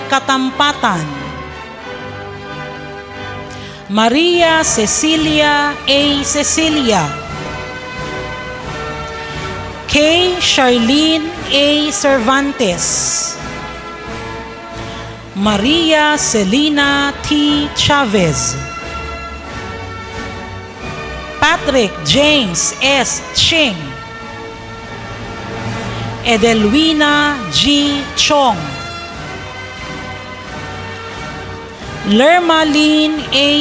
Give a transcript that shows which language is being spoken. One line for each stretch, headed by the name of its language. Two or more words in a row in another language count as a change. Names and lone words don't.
Filipino: Katampatan, Maria Cecilia A. Cecilia, K. Charlene A. Cervantes, Maria Celina T. Chavez, Patrick James S. Ching, Edelwina G. Chong, Lermalyn A.